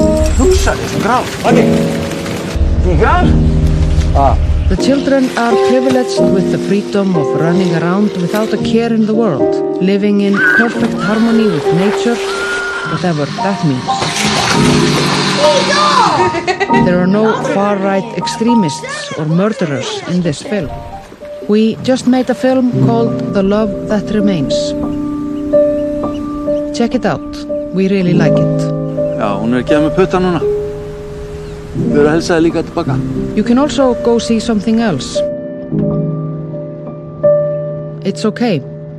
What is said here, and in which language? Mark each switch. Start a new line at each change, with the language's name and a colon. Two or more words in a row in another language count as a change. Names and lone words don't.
English: The children are privileged with the freedom of running around without a care in the world, living in perfect harmony with nature, whatever that means. There are no far-right extremists or murderers in this film. We just made a film called The Love That Remains. Check it out. We really like it.
Icelandic: Já, hún ekki með putta núna. Við erum að helsa þér líka tilbaka.
English: You can also go see something else. It's okay.